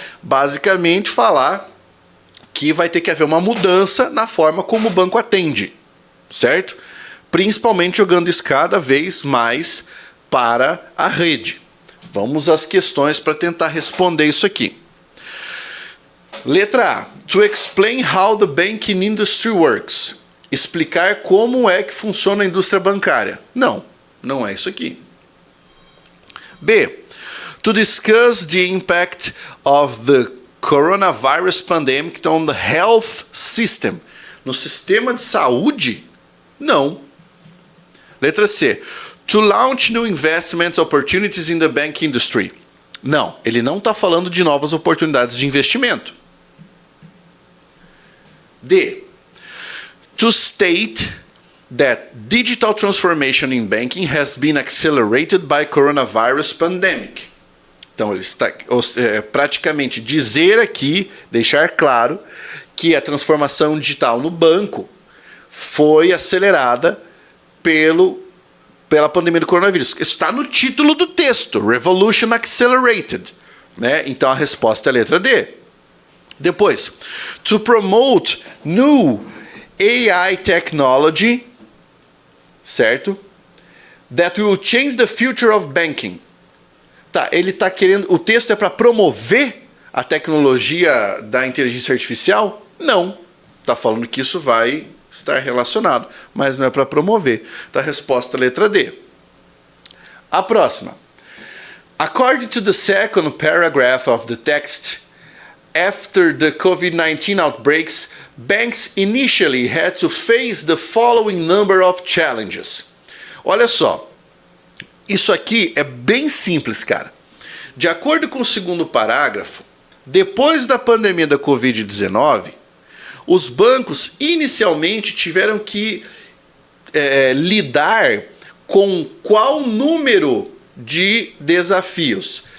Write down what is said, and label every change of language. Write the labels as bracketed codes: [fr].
[pt] Basicamente falar que vai ter que haver uma mudança na forma como o banco atende, certo? Principalmente jogando isso cada vez mais para a rede. Vamos às questões para tentar responder isso aqui. Letra A. [en] To explain how the banking industry works. [pt] Explicar como é que funciona a indústria bancária. Não é isso aqui. B. [en] To discuss the impact of the coronavirus pandemic on the health system. [pt] No sistema de saúde? Não. Letra C. [en] To launch new investment opportunities in the banking industry. [pt] Não, ele não está falando de novas oportunidades de investimento. D. [en] To state that digital transformation in banking has been accelerated by coronavirus pandemic. [pt] Então, ele está praticamente dizer aqui, deixar claro, que a transformação digital no banco foi acelerada pela pandemia do coronavírus. Isso está no título do texto, Revolution Accelerated. Né? Então, a resposta é a letra D. Depois, [en] to promote new AI technology, [pt] certo? [en] That will change the future of banking. [pt] Tá, ele está querendo. O texto é para promover a tecnologia da inteligência artificial? Não. Está falando que isso vai estar relacionado, mas não é para promover. Tá, a resposta letra D. A próxima. [en] According to the second paragraph of the text, after the COVID-19 outbreaks, banks initially had to face the following number of challenges. [pt] Olha só, isso aqui é bem simples, cara. De acordo com o segundo parágrafo, depois da pandemia da Covid-19, os bancos inicialmente tiveram que lidar com qual número de desafios?